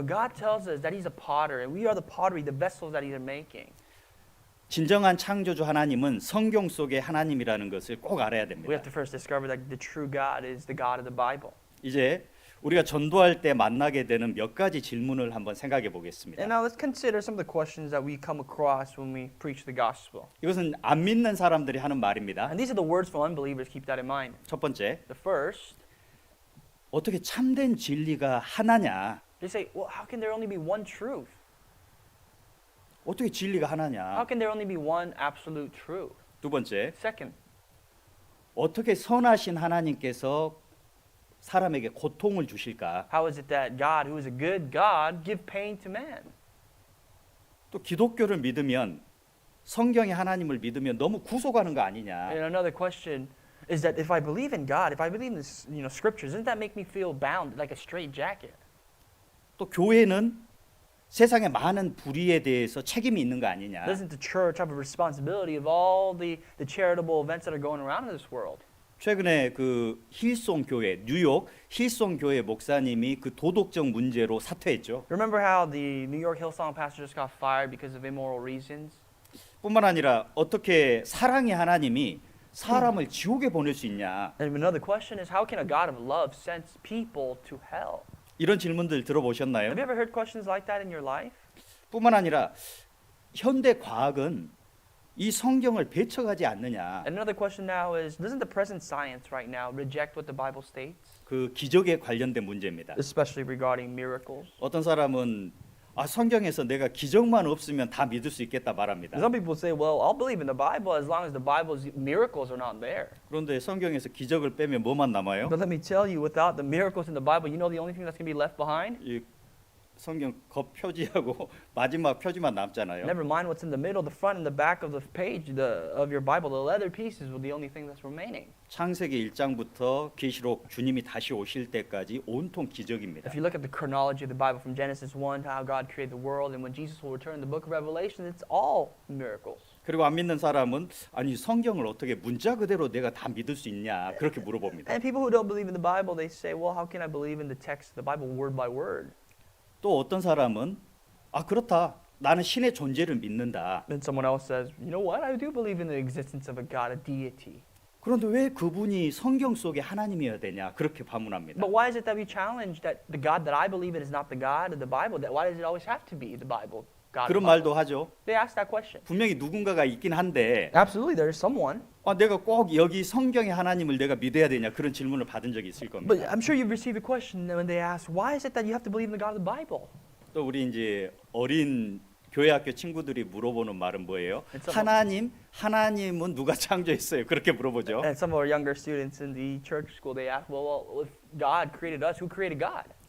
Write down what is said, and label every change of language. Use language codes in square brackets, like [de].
[en] You know, God tells us that he's a potter and we are the pottery, the vessels that he's making. [ko] 진정한 창조주 하나님은 성경 속의 하나님이라는 것을 꼭 알아야 [en] We [ko] 됩니다. [en] have to first discover that the true God is the God of the Bible. [ko] 이제 우리가 전도할 때 만나게 되는 몇 가지 질문을 한번 생각해 보겠습니다. [en] And now let's consider some of the questions that we come across when we preach the gospel. [ko] 이것은 안 믿는 사람들이 하는 말입니다. [en] And these are the words for unbelievers, keep that in mind. [ko] 첫 번째, [en] The first, [ko] 어떻게 참된 진리가 하나냐? [en] they say, well, how can there only be one truth? [ko] 어떻게 진리가 [en] How [ko] 하나냐? [en] can there only be one absolute truth? [ko] 두 번째, [en] Second, [ko] 어떻게 선하신 하나님께서 사람에게 고통을 주실까? [en] how is it that God, who is a good God, give pain to man? [ko] 또 기독교를 믿으면 성경의 하나님을 믿으면 너무 구속하는 거 아니냐? [en] And another question is that if I believe in God, if I believe in this, scriptures, doesn't that make me feel bound like a straitjacket? [ko] 또 교회는 세상의 많은 불의에 대해서 책임이 있는 거 아니냐? [en] Doesn't the church have a responsibility of all the charitable events that are going around in this world? [ko] 최근에 그 힐송 교회 뉴욕 힐송 교회 목사님이 그 도덕적 문제로 사퇴했죠. [en] Remember how the New York Hillsong pastor just got fired because of immoral reasons? [ko] 뿐만 아니라 어떻게 사랑의 하나님이 사람을 지옥에 보낼 수 있냐? [en] And another question is, how can a God of love send people to hell? [ko] 이런 질문들 들어보셨나요? [en] Have you ever heard questions like that in your life? [ko] 뿐만 아니라 현대 과학은 이 성경을 배척하지 않느냐? [en] And another question now is, doesn't the present science right now reject what the Bible states? [ko] 그 기적에 관련된 문제입니다. [en] Especially regarding miracles. [ko] 어떤 사람은 성경에서 내가 기적만 없으면 다 믿을 수 있겠다 말합니다. [en] Some people say, well, I'll believe in the Bible as long as the Bible's miracles are not there. [ko] 그런데 성경에서 기적을 빼면 뭐만 남아요? [en] But let me tell you, without the miracles in the Bible, you know the only thing that's going to be left behind? [ko] 이 성경 겉표지하고 마지막 표지만 남잖아요. [en] Never mind what's in the middle, the front and the back of the page of your Bible. The leather pieces were the only thing that's remaining. [ko] 창세기 1장부터 계시록 주님이 다시 오실 때까지 온통 기적입니다. [en] If you look at the chronology of the Bible from Genesis 1 to how God created the world and when Jesus will return in the book of Revelation, it's all miracles. [ko] 그리고 안 믿는 사람은 아니 성경을 어떻게 문자 그대로 내가 다 믿을 수 있냐 그렇게 물어봅니다. [en] And people who don't believe in the Bible, they say, well, how can I believe in the text of the Bible word by word? [ko] 또 어떤 사람은 아 그렇다 나는 신의 존재를 믿는다. [en] Then someone else says, you know what? I do believe in the existence of a God, a deity. [ko] 그런데 왜 그분이 성경 속에 하나님이어야 되냐 그렇게 반문합니다. [en] But why is it that we challenge that the God that I believe in is not the God of the Bible? That why does it always have to be the Bible? God. [ko] 그런 말도 하죠. [en] They ask that question. [ko] 분명히 누군가가 있긴 한데 [en] Absolutely, there is someone. [ko] 내가 꼭 여기 성경의 하나님을 내가 믿어야 되냐 그런 질문을 받은 적이 있을 [en] But [ko] 겁니다. [en] I'm sure you've received a question when they ask, why is it that you have to believe in the God of the Bible? [ko] 또 우리 이제 어린 교회 학교 친구들이 물어보는 말은 뭐예요? [en] It's some- [ko] 하나님은 누가 창조했어요? 그렇게 물어보죠. [en] And some of our younger students in the church school, they ask, well, if God created us, who created God?